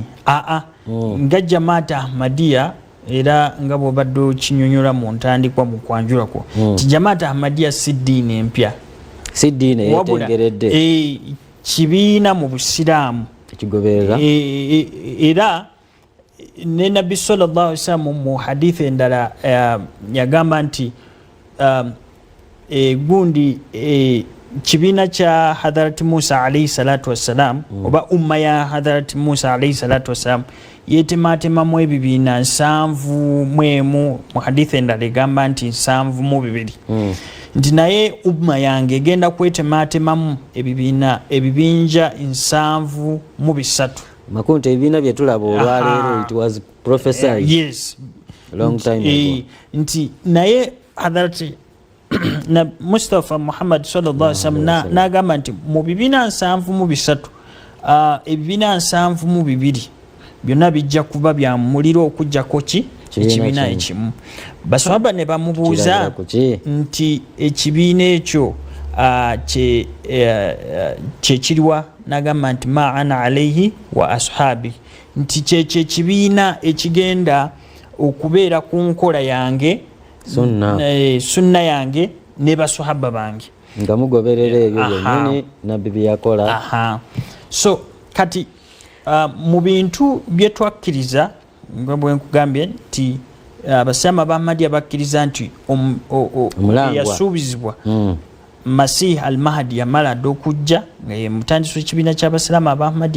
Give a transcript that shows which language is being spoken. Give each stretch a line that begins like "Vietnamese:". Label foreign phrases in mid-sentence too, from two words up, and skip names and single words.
Ganda: Nga Jamaat Ahmadiyya era nga bw'obadde okinyonyola mu ntandikwa mu kwanjula kwo nti Jamaat Ahmadiyya si ddiini empya, si ddiini eyetengeredde, kibiina mu busiraamu ekigoberera. Era ne Nabbi
Arabic: صلى الله عليه وسلم
Ganda: mu hadithi endala yagamba nti gundi kibiina kya Hadharati Musa
Arabic: عليه الصلاة والسلام
Ganda: oba umma ya Hadharati Musa
Arabic: عليه الصلاة والسلام
Ganda: yetematemamu ebibiina 71 mu hadithi endala egamba nti 72 nti naye umma yange egenda kwetematemamu ebibinja 73. Makunti ebibiina bye tulaba olwaleero
English: it was prophesied yes long time ago.
Ganda: Nti naye Hadharati na Mustafa Muhammad
Arabic: صلى الله عليه وسلم
Ganda: n'agamba nti mu bibiina 73 ebibiina 72 byonna bijja kuba bya muliro okujjako ki ekibiina ekimu. Baswahaba ne bamubuuza nti ekibiina ekyo kyekiriwa, n'agamba nti
Arabic: ما أنا عليه وأصحابي,
Ganda: nti kyekyo ekibiina ekigenda okubeera ku nkola yange sunna yange ne baswahaba bange nga mugoberera ebyo byennyini nabbi bye yakola. So kati mu bintu bye twakkiriza nga bwe nkugambye nti abasiraamu aba Ahmadiyya bakkiriza nti yasuubizibwa Masih al-Mahdi yamala dde okujja nga ye mutandisi w'ekibiina ky'abasiraamu aba Ahmadiyya.